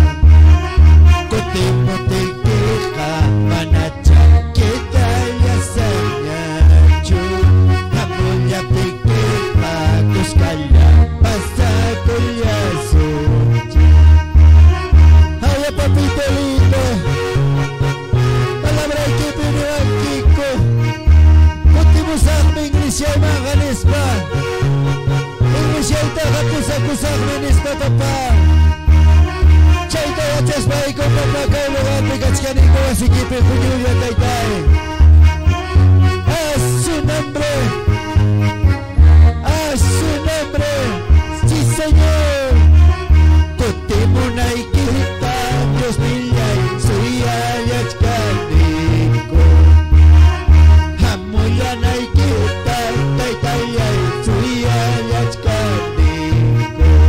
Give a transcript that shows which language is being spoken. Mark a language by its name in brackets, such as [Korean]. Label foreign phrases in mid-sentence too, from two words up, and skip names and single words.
[Quechua] Kutimutikeqa manacha kaytallasañachu. Hamuyapikeqa kuskalla pasakullasunchi. [Spanish] Ay, papito lindo, palabra que pide Kiko. [Quechua] Kutimusaqmi inglesiyayman qanispa. Inglesiyaytaqa kusaqmi nispa papá. Chayta yachaspaykun papá kay lugarpi kachkaniko wasikipi puñulla taytay. [Spanish] A su nombre, sí Señor. [Quechua] Kutimunaykita Dios nillay suyayachkaniko. Hamuyanaykita taytallay suyayachkaniko.